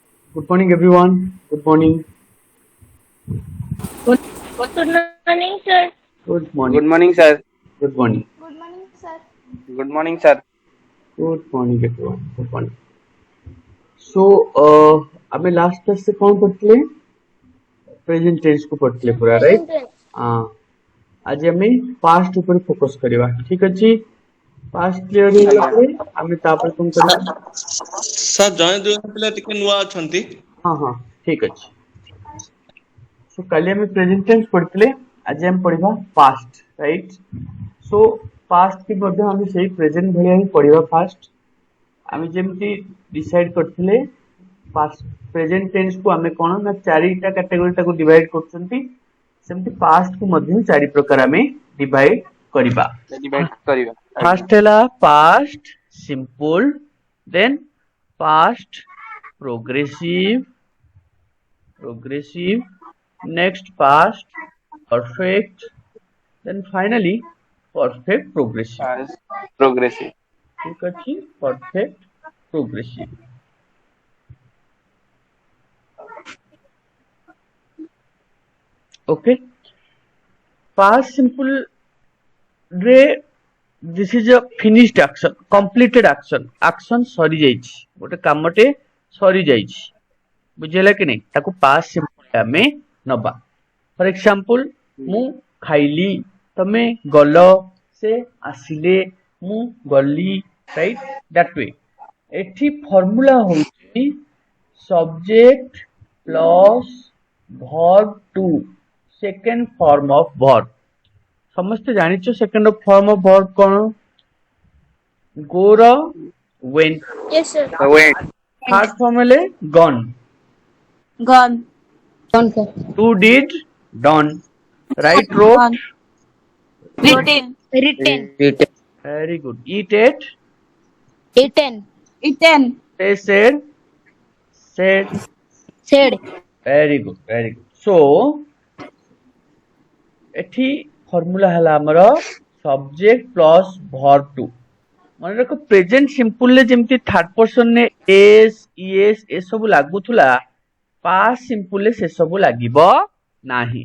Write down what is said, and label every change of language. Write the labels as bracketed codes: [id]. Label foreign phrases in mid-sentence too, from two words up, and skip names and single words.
[en] Good morning, everyone. Good morning. Good, good morning, sir. Good Good morning. morning, sir. Good morning. Good morning, sir. Good morning, sir. Good morning, everyone. Good morning. So, ଆମେ last class [or] ରେ କଣ କରୁଥିଲେ? [en] Present tense [or] କୁ ପଢୁଥିଲେ ପୁରା, right? [en] Present tense. [or] ଆଜି ଆମେ past ଉପରେ focus କରିବା, ଠିକ ଅଛି? Past clear ହେଇଗଲା ଆଜ୍ଞା ପରେ ଆମେ ତାପରେ କଣ କରିବା? ସାର୍ ଜଣେ ଦୁଇ ଜଣ ପିଲା ଟିକେ ନୂଆ ଅଛନ୍ତି। ହଁ, ଠିକ ଅଛି. So, କାଲି ଆମେ [en] present tense [or] ପଢିଥିଲେ, ଆଜି ଆମେ ପଢିବା past, right? So, past କି ମଧ୍ୟ ଆମେ ସେଇ present ଭଳିଆ ହିଁ ପଢିବା first. ଆମେ ଯେମିତି ଡିସାଇଡ କରିଥିଲେ [en] present tense [or] କୁ ଆମେ କଣ ନା ଚାରିଟା କାଟେଗୋରୀ ତାକୁ ଡିଭାଇଡ କରୁଛନ୍ତି, ସେମିତି ପାଷ୍ଟ କୁ ମଧ୍ୟ ଚାରି ପ୍ରକାର ଆମେ ଡିଭାଇଡ କରିବା। ଡିଭାଇଡ କରିବା। ଆଜ୍ଞା। [en] ଫାର୍ଷ୍ଟ ହେଲା past simple, then past progressive, next past perfect, then finally perfect progressive. progressive. [or] ଠିକ ଅଛି, [en] perfect progressive. Okay, past simple [or] ରେ [en] this is a finished action, completed action [or] ସରି ଯାଇଛି, ଗୋଟେ କାମଟେ ସରି ଯାଇଛି, ବୁଝିହେଲା କି ନାହିଁ? ତାକୁ [en] past simple [or] ଆମେ ନବା। [en] for example, [or] ମୁଁ ଖାଇଲି, ତମେ ଗଲ, ସେ ଆସିଲେ, ମୁଁ ଗଲି, ରାଇଟ୍? [en] that way. [or] ଏଠି ଫର୍ମୁଲା ହଉଛି [en] subject plus verb to second form of verb. [or] ସମସ୍ତେ ଜାଣିଛ [en] second form of verb [or] କଣ? [en] go ର went, Yes, sir. third form ହେଲେ gone, Gone. Gone, sir. to did done, write wrote, Gone. Written. Written. very good, eat ate, Eaten. Eaten. say said, Said. very good. [or] So ଏଠି ଫର୍ମୁଲା ହେଲା ଆମର [en] subject plus verb two. [or] ମନେ ରଖ, [en] present simple [or] ରେ ଯେମିତି [en] third person [or] ରେ [en] s es [or] ଏସବୁ ଲାଗୁଥିଲା, [en] past simple [or] ରେ ସେସବୁ ଲାଗିବ ନାହିଁ।